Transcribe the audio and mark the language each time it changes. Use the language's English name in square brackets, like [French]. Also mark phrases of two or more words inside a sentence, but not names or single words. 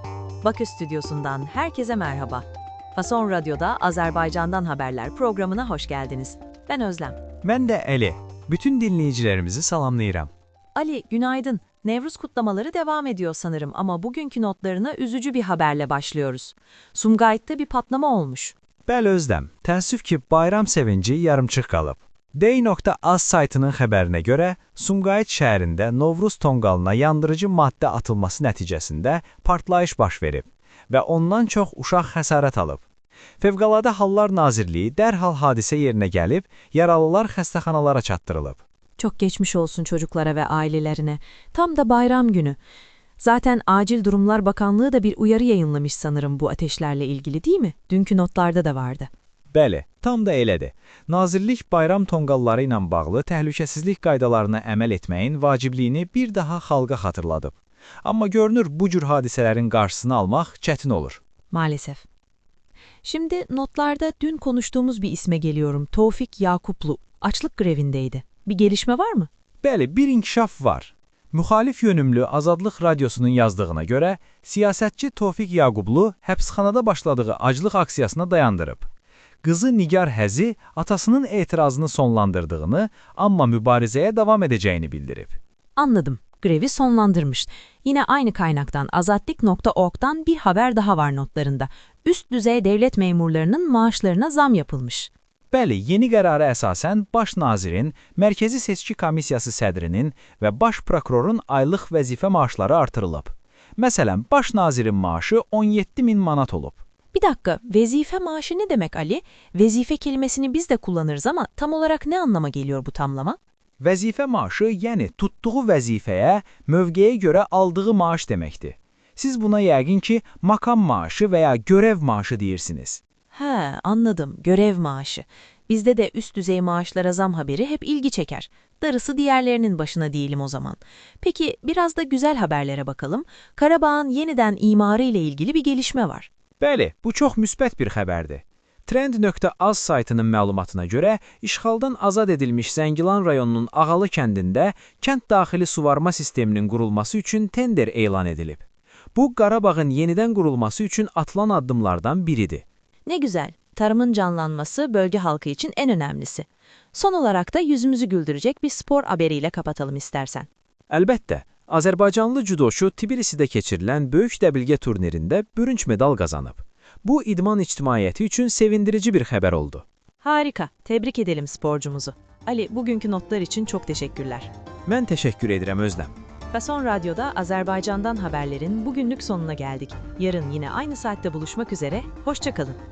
[Turkish] Bakü Stüdyosu'ndan herkese merhaba. Fason Radyo'da Azerbaycan'dan Haberler programına hoş geldiniz. Ben Özlem. Ben de Ali. [Azerbaijani] Bütün dinleyicilerimizi salamlayıram. [Turkish] Ali, günaydın. Nevruz kutlamaları devam ediyor sanırım ama bugünkü notlarına üzücü bir haberle başlıyoruz. Sumgayit'te bir patlama olmuş. [Azerbaijani] Bəli Özlem, təəssüf ki, bayram sevinci yarımçıq qalıb. Day.az saytının xəbərinə görə, Sumqayıt şəhərində Novruz tonqalına yandırıcı maddə atılması nəticəsində partlayış baş verib və ondan çox uşaq xəsarət alıb. Fövqəladə Hallar Nazirliyi dərhal hadisə yerinə gəlib, yaralılar xəstəxanalara çatdırılıb. [Turkish] Çok geçmiş olsun çocuklara ve ailelerine. Tam da bayram günü. Zaten Acil Durumlar Bakanlığı da bir uyarı yayınlamış sanırım bu ateşlerle ilgili değil mi? Dünkü notlarda da vardı. [Azerbaijani] Bəli, tam da elədir. Nazirlik bayram tonqalları ilə bağlı təhlükəsizlik qaydalarına əməl etməyin vacibliyini bir daha xalqa xatırladıb. Amma görünür bu cür hadisələrin qarşısını almaq çətin olur. [Turkish] Maalesef. Şimdi notlarda dün konuştuğumuz bir isme geliyorum. Tevfik Yakuplu. Açlık grevindeydi. Bir gelişme var mı? [Azerbaijani] Bəli, bir inkişaf var. Müxalif yönümlü Azadlıq Radiosunun yazdığına görə, siyasətçi Tevfik Yaqublu həbsxanada başladığı aclıq aksiyasına dayandırıb. Qızı Nigar Həzi atasının etirazını sonlandırdığını, amma mübarizəyə davam edəcəyini bildirib. [Turkish] Anladım. Grevi sonlandırmış. Yine aynı kaynaktan azadlik.org'dan bir haber daha var notlarında. Üst düzey devlet memurlarının maaşlarına zam yapılmış. [Azerbaijani] Bəli, yeni qərara əsasən Baş Nazirin, Mərkəzi Seçki Komissiyası sədrinin və Baş Prokurorun aylıq vəzifə maaşları artırılıb. Məsələn, Baş Nazirin maaşı 17.000 manat olub. [Turkish] Bir dakika, vezife maaşı ne demek Ali? Vezife kelimesini biz de kullanırız ama tam olarak ne anlama geliyor bu tamlama? [Azerbaijani] Vəzifə maaşı, yəni tutduğu vəzifəyə, mövqeyə görə aldığı maaş deməkdir. Siz buna yəqin ki, [Turkish] makam maaşı [Azerbaijani] və ya [Turkish] görev maaşı [Azerbaijani] deyirsiniz. [Turkish] He, anladım. Görev maaşı. Bizde de üst düzey maaşlara zam haberi hep ilgi çeker. Darısı diğerlerinin başına diyelim o zaman. Peki biraz da güzel haberlere bakalım. Karabağ'ın yeniden imarı ile ilgili bir gelişme var. [Azerbaijani] Bəli, bu çox müsbət bir xəbərdir. Trend.az saytının məlumatına görə, işğaldan azad edilmiş Zəngilan rayonunun Ağalı kəndində kənd daxili suvarma sisteminin qurulması üçün tender elan edilib. Bu, Qarabağın yenidən qurulması üçün atılan addımlardan biridir. [Turkish] Ne güzel. Tarımın canlanması bölge halkı için en önemlisi. Son olarak da yüzümüzü güldürecek bir spor haberiyle kapatalım istersen. [Azerbaijani] Əlbəttə, Azərbaycanlı judoçu Tbilisidə keçirilən böyük dəbilgə turnirində bürünc medal qazanıb. Bu, idman ictimaiyyəti üçün sevindirici bir xəbər oldu. [Turkish] Harika. Tebrik edelim sporcumuzu. Ali, bugünkü notlar için çok teşekkürler. [Azerbaijani] Mən təşəkkür edirəm Özlem. [Turkish] Fason Radyo'da Azerbaycan'dan haberlerin bugünlük sonuna geldik. Yarın yine aynı saatte buluşmak üzere. Hoşça kalın.